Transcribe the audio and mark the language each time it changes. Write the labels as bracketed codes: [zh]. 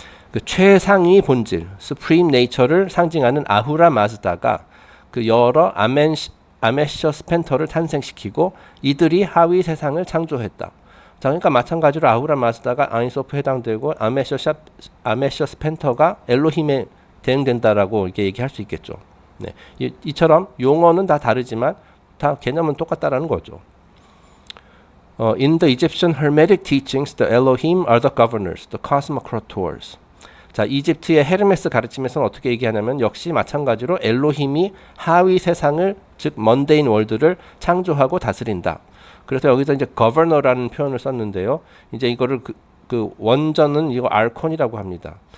[ko] 그 최상위 본질, supreme nature를 상징하는 아후라 마즈다가 그 여러 아메셔 스펜터를 탄생시키고 이들이 하위 세상을 창조했다. 자, 그러니까 마찬가지로 아후라 마즈다가 아인소프에 해당되고 아메셔 스펜터가 엘로힘에 대응된다라고 이렇게 얘기할 수 있겠죠. 네, 이처럼 용어는 다 다르지만 다 개념은 똑같다라는 거죠. [en] In the Egyptian Hermetic teachings, the Elohim are the governors, the cosmocrators. [ko] 자, 이집트의 헤르메스 가르침에서는 어떻게 얘기하냐면 역시 마찬가지로 엘로힘이 하위 세상을 즉 먼데인 월드를 창조하고 다스린다. 그래서 여기서 이제 governor라는 표현을 썼는데요. 이제 이거를 그 원전은 이거 알콘이라고 합니다.